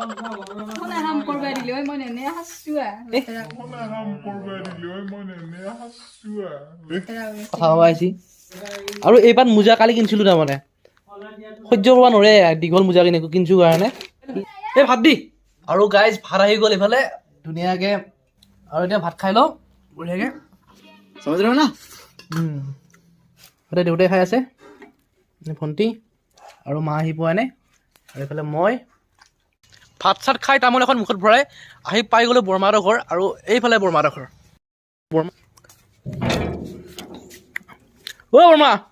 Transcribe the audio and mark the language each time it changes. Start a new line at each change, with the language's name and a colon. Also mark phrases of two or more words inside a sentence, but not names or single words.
Assamese: কথা ক'ব আহিছি আৰু এইবাৰ মোজা কালি কিনিছিলোঁ তাৰমানে সহ্য কৰিব নোৱাৰে দীঘল মোজা কিনিছোঁ কাৰণে এই ভাত দি আৰু গাইজ ভাত আহি গ'ল এইফালে ধুনীয়াকৈ আৰু এতিয়া ভাত খাই লওঁ বঢ়িয়াকৈ
Hindi: समझ रहे हो ना
Assamese: এতিয়া দেউতাই খাই আছে ভণ্টি আৰু মা আহি পোৱা নাই আৰু এইফালে মই ভাত চাত খাই তামোল এখন মুখত ভৰাই আহি পাই গ'লোঁ বৰমাহঁতৰ ঘৰ আৰু এইফালে বৰমাহঁতৰ ঘৰ বৰমা